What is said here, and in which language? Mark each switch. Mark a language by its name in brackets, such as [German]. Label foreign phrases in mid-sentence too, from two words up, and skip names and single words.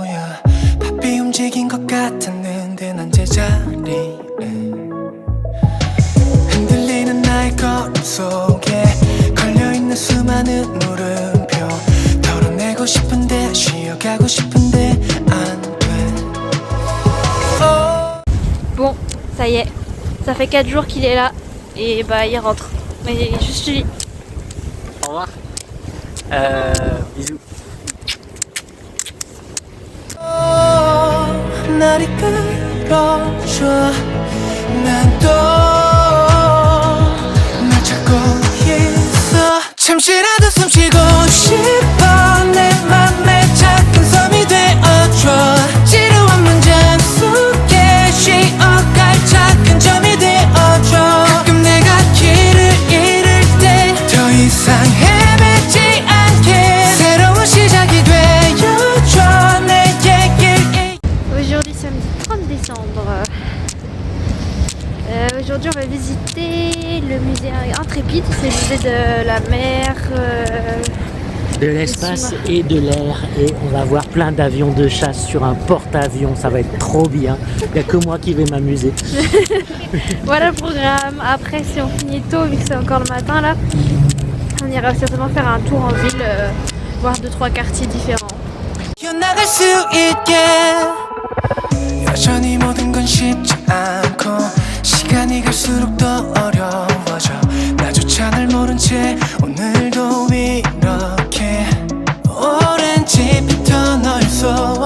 [Korean] 바삐 움직인 것 같았는데 난 제자리에 흔들리는 나의 걸음 속에 걸려있는 수많은 물음표. 털어내고 싶은데 쉬어가고 싶은데 안 돼. [French] bon, ça y est, ça fait 4 jours qu'il est là et bah il rentre. Mais juste lui. Au revoir. Bisous. [Korean] 날이 끌어줘. 난 또 널 찾고 있어. 잠시라도 숨쉬고 싶어. 내 맘에 작은 섬이 되어줘. 지루한 문장 속에 쉬어갈 작은 점이 되어줘. 가끔 내가 길을 잃을 때 더 이상 헤매지 않게 새로운 시작이 되어줘. 내게 길. [French] Aujourd'hui samedi 30 décembre. Aujourd'hui on va visiter le musée Intrépide, c'est le musée de la mer, De l'espace et de l'air. Et on va voir plein d'avions de chasse sur un porte-avions. Ça va être trop bien. Il n'y a que moi qui vais m'amuser. Voilà le programme. Après si on finit tôt, vu que c'est encore le matin là, on ira certainement faire un tour en ville, voir 2-3 quartiers différents. [Korean] 나갈 수 있게. 여전히 모든 건 쉽지 않고 시간이 갈수록 더 어려워져. 나조차 날 모른 채 오늘도 이렇게 오랜 집부터 널 쏘.